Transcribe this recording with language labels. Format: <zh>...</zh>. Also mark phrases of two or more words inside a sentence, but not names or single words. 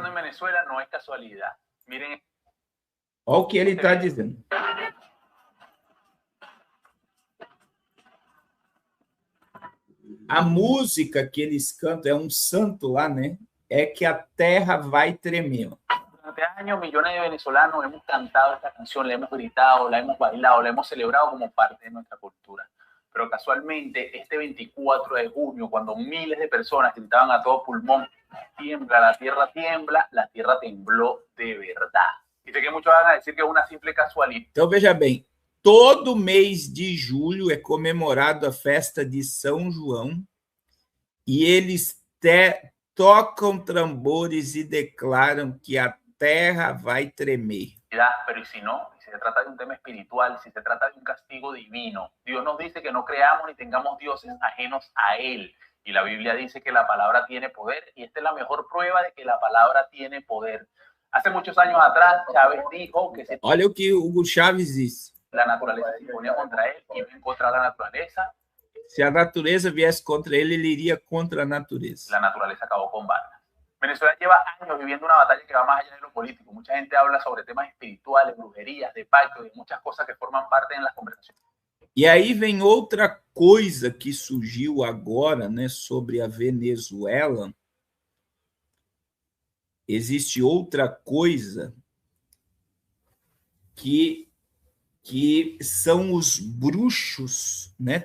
<pt>Em Venezuela não é casualidade.</pt> <es>Miren.</es> <pt>Olha o que ele está dizendo. A música que eles cantam é um santo lá, né? É que a terra vai tremer.</pt> <es>Durante años, millones de venezolanos hemos cantado esta canción, la hemos gritado, la hemos bailado, la hemos celebrado como parte de nuestra cultura. Pero casualmente, este 24 de junio, cuando miles de personas gritaban a todo pulmón, tiembla, la tierra tembló de verdad. Dice que muchos van a decir que es una simple casualidad.</es> <pt>Então, veja bem, todo mês de julho é comemorado a festa de São João e eles tocam tambores e declaram que a terra vai tremer.</pt> <es>Pero y si no, si se trata de un tema espiritual, si se trata de un castigo divino, Dios nos dice que no creamos ni tengamos dioses ajenos a Él. Y la Biblia dice que la palabra tiene poder, y esta es la mejor prueba de que la palabra tiene poder. Hace muchos años atrás, Chávez dijo que se...</es> <pt>Olha o que Hugo Chávez disse.</pt> <es>La naturaleza se ponía contra él, iba en contra de la naturaleza.</es> <pt>Se a natureza viesse contra ele, ele iria contra a natureza.</pt> <es>La naturaleza acabó con Vargas. Venezuela lleva años viviendo una batalla que va más allá de lo político. Mucha gente habla sobre temas espirituales, brujerías, de pactos, de muchas cosas que forman parte en las conversaciones.</es> <pt>E aí vem outra coisa que surgiu agora, né, sobre a Venezuela. Existe outra coisa que são os bruxos, né?</pt>